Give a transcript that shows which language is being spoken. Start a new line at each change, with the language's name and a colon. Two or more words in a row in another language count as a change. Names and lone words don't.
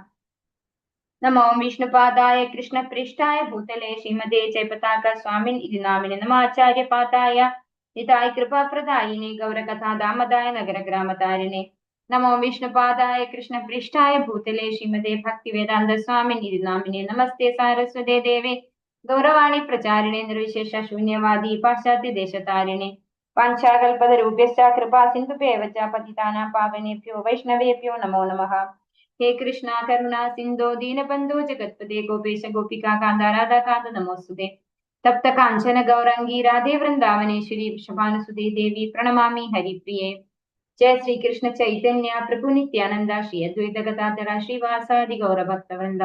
Sanskrit: നമോ വിഷ്ണുപാദായ കൃഷ്ണപൃഷ്ഠായ ഭൂതലേ ശ്രീമതേ ജയപതാക സ്വാമിൻ ഇതി നാമിനെ നമാചാര്യപാദായ നിതായ കൃപാപ്രദായിനെ ഗൗരകഥാദാമദായ നഗരഗ്രാമതാരിണെ. നമോ വിഷ്ണുപാദായ കൃഷ്ണപൃഷ്ഠായ ഭൂതലേ ശ്രീമതേ ഭക്തിവേദാന്ത സ്വാമിൻ ഇതി നാമിനെ നമസ്തേ സാരസ്വതേ ദേവേ ഗൗരവാണി പ്രചാരിണേ നിർവിശേഷ ശൂന്യവാദി പാശ്ചാത്യ ദേശതാരിണേ. വാഞ്ചാകൽപതരൂപ്യശ്ച കൃപാ സിന്ധുഭ്യവ ച പതിതാനാം പാവനേഭ്യോ വൈഷ്ണവേഭ്യോ നമോ നമഃ. ഹേ കൃഷ്ണ കരുണ സിന്ധോ ദീനബന്ധോ ജഗത്പദേ ഗോപേശ ഗോപികാ കാന്ത രാധാകാന്ത നമോസ്തുതേ. തപ്ത കാഞ്ചന ഗൗരംഗീ രാധേ വൃന്ദാവനേശ്വരി വൃഷഭാനുസുതേ ദേവി പ്രണമാമി ഹരിപ്രിയേ. ജയ ശ്രീകൃഷ്ണ ചൈതന്യ പ്രഭു നിത്യാനന്ദ ശ്രീ അദ്വൈത ഗദാധര ശ്രീവാസാദി ഗൗരഭക്തവൃന്ദ.